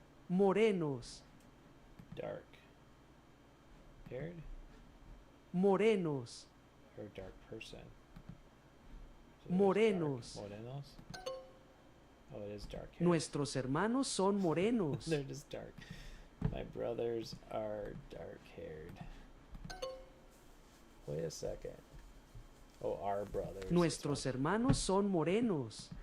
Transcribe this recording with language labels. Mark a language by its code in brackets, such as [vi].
[es] Morenos. [en] dark. Haired? [es] Morenos. [en] Or dark person? So [es] Morenos. [en] dark. Morenos? Oh, it is dark hair. [es] Nuestros hermanos son morenos. [en] They're just dark. My brothers are dark haired. Wait a second. Oh, our brothers. [es] Nuestros hermanos son morenos.